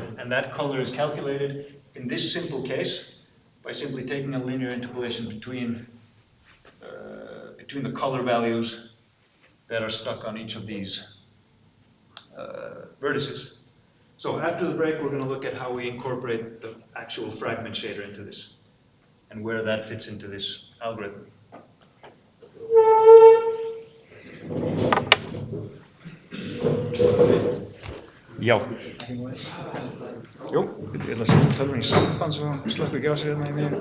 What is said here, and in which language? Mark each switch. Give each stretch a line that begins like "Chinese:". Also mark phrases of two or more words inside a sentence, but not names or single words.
English: And that color is calculated, in this simple case, by simply taking a linear interpolation between the color values that are stuck on each of these vertices. So after the break, we're going to look at how we incorporate the actual fragment shader into this, and where that fits into this algorithm.
Icelandic: Já. Jú, ég ætla að setja tölvunni í samband svo slökkur ekki á sig hérna í mér.